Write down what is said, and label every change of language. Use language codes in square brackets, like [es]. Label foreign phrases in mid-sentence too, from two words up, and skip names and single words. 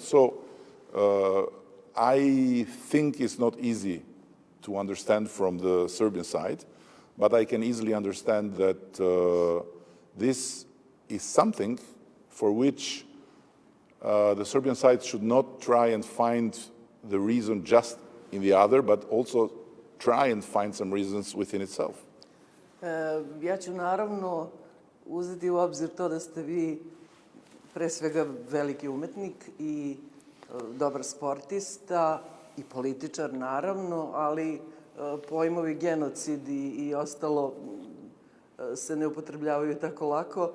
[en] So I think it's not easy to understand from the Serbian side, but I can easily understand that this is something for which the Serbian side should not try and find the reason just in the other, but also try and find some reasons within itself. [sr] Ja ću naravno uzeti u obzir to da ste vi pre svega veliki umetnik i dobar sportista i političar naravno, ali pojmovi genocid i ostalo se ne upotrebljavaju tako lako.